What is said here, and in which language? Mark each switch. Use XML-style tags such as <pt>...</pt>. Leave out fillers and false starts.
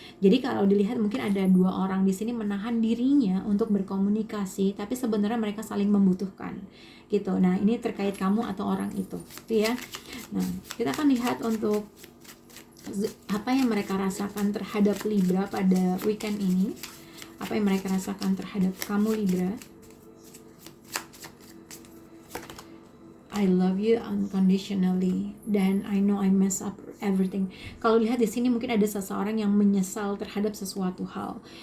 <id>Jadi kalau dilihat mungkin ada dua orang di sini menahan dirinya untuk berkomunikasi, tapi sebenarnya mereka saling membutuhkan gitu. Nah, ini terkait kamu atau orang itu gitu ya. Nah, kita akan lihat untuk apa yang mereka rasakan terhadap Libra pada weekend ini. Apa yang mereka rasakan terhadap kamu Libra.</id> <en>I love you unconditionally, dan I know I mess up everything.</en> <id>Kalau lihat di sini mungkin ada seseorang yang menyesal terhadap sesuatu hal.</id>